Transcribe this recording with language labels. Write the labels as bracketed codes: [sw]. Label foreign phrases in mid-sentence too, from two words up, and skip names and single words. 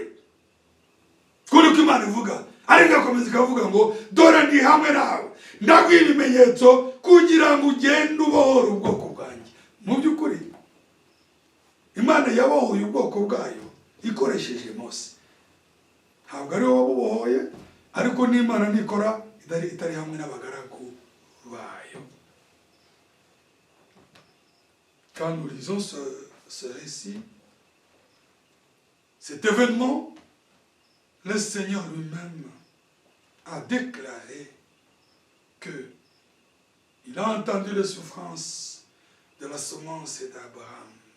[rw] Kuko Imana ivuga, ariko akomeza ikavuga ngo dore ndi hamwe nawe, ndaguha ibimenyetso kugira ngo ugende ubohora ubwoko bwanjye. Mu by'ukuri Imana yabohoye ubwoko bwayo ikoresheje Mose. Ntabwo ari wowe wabubohoye, ariko n'Imana ntikora itari hamwe n'abagaragu bayo. [fr] Quand nous lisons ce récit, cet événement, le Seigneur lui-même a déclaré que il a entendu les souffrances de la semence d'Abraham,